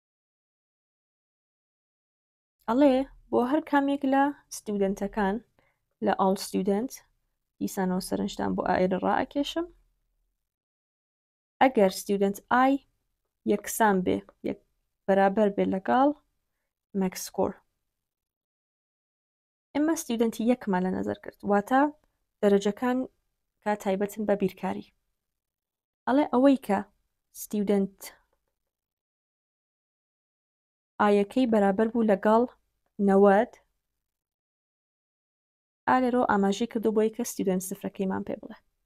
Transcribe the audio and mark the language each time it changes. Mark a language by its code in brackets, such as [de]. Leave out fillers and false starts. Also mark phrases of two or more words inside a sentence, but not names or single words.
[ckb] ئەڵێ بۆ هەر کامێک لە ستیودنتەکان لە [en] all student [ckb] دیسانەوە سەرنجدان بۆ ئایرە ڕائەکێشم. ئەگەر [en] student I [ckb] یەکسان بێ بەرابەر بێ لەگەڵ [en] max score. [ckb] ئێمە studenti یەکمان لە نەزەر کرد واتە دەرەجەکان کا تایبەتن بە بیرکاری. ئەڵێ ئەوەی کە student ئایەکەی بەرابەر بوو لەگەڵ 90 ئالێرۆ ئاماژەی کردو بۆی کە student سفرەکەیمان پێ بڵێ.